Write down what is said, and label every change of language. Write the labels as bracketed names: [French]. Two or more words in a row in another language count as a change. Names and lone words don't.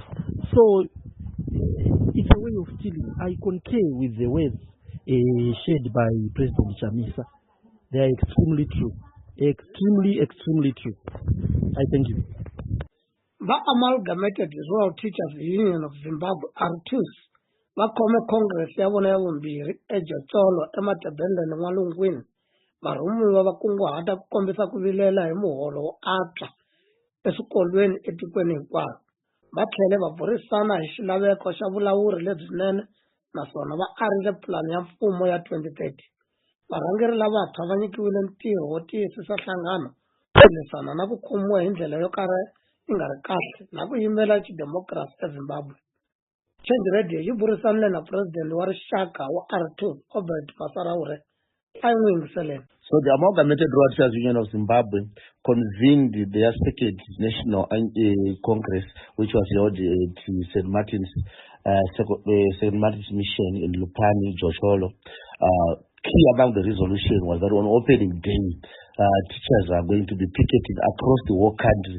[English] So it's a way of stealing. I concur with the words shared by President Chamisa. They are extremely true. Extremely true. I thank you. [Tsonga] The Amalgamated Rural Teachers Union of Zimbabwe R2 vakome Congress ya vona ya vumbirhi eXitsonga ematabele na n'walungwini varhumiwa va kunguhata ku kombisa ku vilela hi muholo wo antswa eswikolweni etikweni hinkwaro. Va tlhele va burisana hi xilaveko xa vulawuri lebyinene naswona va arile pulani ya mfumo ya 2030. Varhangeri lavantshwa va nyikiwile ntirho wo tiyisisa nhlangano ku lwisana na ku khomiwa hi ndlela yo karhi yi nga ri kahle na ku yimela xidemokirasi eZimbabwe. Change Radio yi burisanile na president wa rixaka wa R2 Obert Masarawure a yi n'wi yingiseleni. [English] So the Amalgamated Rural Teachers Union of Zimbabwe convened their second national congress, which was held at St. Martin's Mission in Lupani, Josholo. Key among the resolution was that on opening day, teachers are going to be picketing across the whole country.